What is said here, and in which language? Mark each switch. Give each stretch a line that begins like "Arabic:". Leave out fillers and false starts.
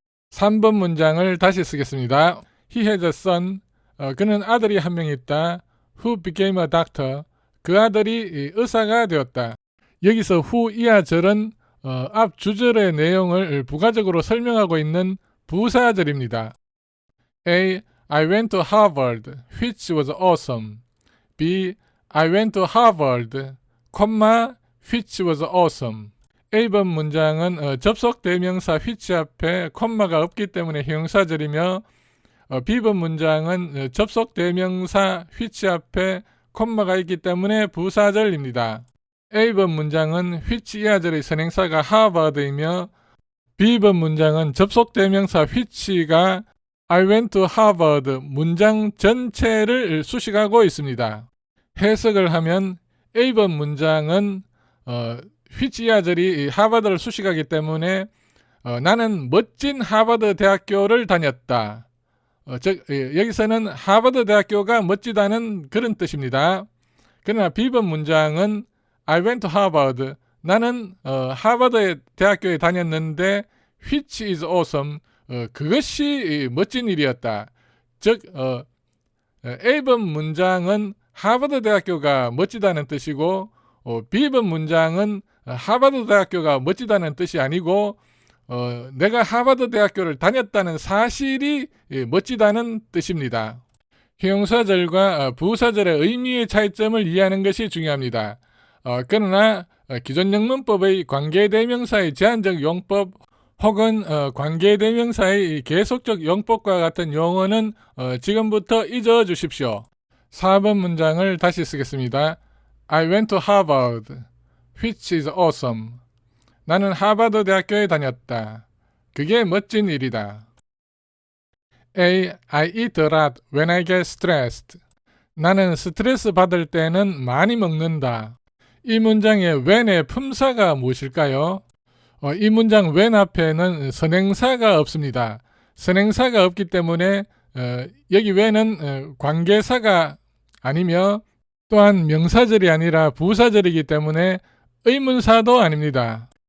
Korean: 3번 문장을 다시 쓰겠습니다.
English: He has a son.
Korean: 그는 아들이 한 명 있다.
English: Who became a doctor.
Korean: 그 아들이 의사가 되었다. 여기서 who 이하 절은 앞 주절의 내용을 부가적으로 설명하고 있는 부사절입니다. A.
English: I went to Harvard, which was awesome. B. I went to Harvard, which was awesome.
Korean: A번 문장은 접속 대명사 which 앞에 콤마가 없기 때문에 형용사절이며 B번 문장은 접속 대명사 which 앞에 콤마가 있기 때문에 부사절입니다. A번 문장은 which 이하절의 선행사가 하버드이며 B번 문장은 접속 대명사 which가 I went to Harvard 문장 전체를 수식하고 있습니다. 해석을 하면 A번 문장은 which 이하절이 하버드를 수식하기 때문에 나는 멋진 하버드 대학교를 다녔다. 즉 여기서는 하버드 대학교가 멋지다는 그런 뜻입니다. 그러나 B번 문장은
English: I went to Harvard.
Korean: 나는 하버드 대학교에 다녔는데
English: which is awesome.
Korean: 그것이 멋진 일이었다. 즉 A번 문장은 하버드 대학교가 멋지다는 뜻이고 B번 문장은 하버드 대학교가 멋지다는 뜻이 아니고 내가 하버드 대학교를 다녔다는 사실이 멋지다는 뜻입니다. 형용사절과 부사절의 의미의 차이점을 이해하는 것이 중요합니다. 그러나 기존 영문법의 관계대명사의 제한적 용법 혹은 관계대명사의 계속적 용법과 같은 용어는 지금부터 잊어주십시오. 4번 문장을 다시 쓰겠습니다.
English: I went to Harvard, which is awesome.
Korean: 나는 하버드 대학교에 다녔다. 그게 멋진 일이다. A.
English: I eat a lot when I get stressed.
Korean: 나는 스트레스 받을 때는 많이 먹는다. 이 문장의 when의 품사가 무엇일까요? 이 문장 when 앞에는 선행사가 없습니다. 선행사가 없기 때문에 여기 when은 관계사가 아니며 또한 명사절이 아니라 부사절이기 때문에 의문사도 아닙니다.